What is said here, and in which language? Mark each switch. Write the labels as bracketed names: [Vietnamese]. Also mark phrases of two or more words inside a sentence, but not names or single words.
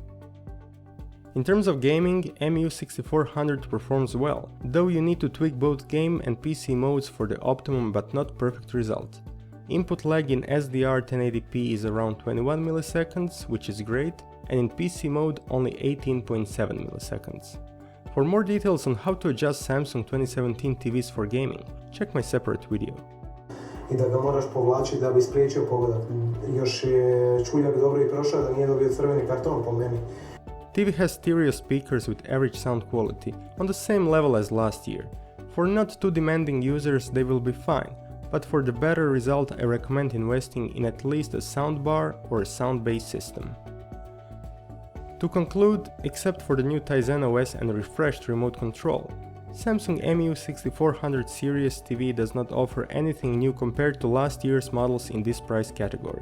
[English] In terms of gaming, MU6400 performs well, though you need to tweak both game and PC modes for the optimum but not perfect result. Input lag in SDR 1080p is around 21 milliseconds, which is great, and in PC mode only 18.7 milliseconds. For more details on how to adjust Samsung 2017 TVs for gaming, check my separate video. [Croatian] I da ga moraš povlačiti da bi spriječio pogodak. Još je Čuljak dobro i prošao da nije dobio crveni karton po meni. [English] TV has stereo speakers with average sound quality, on the same level as last year. For not too demanding users they will be fine, but for the better result I recommend investing in at least a soundbar or a sound-based system. To conclude, except for the new Tizen OS and refreshed remote control, Samsung MU6400 series TV does not offer anything new compared to last year's models in this price category.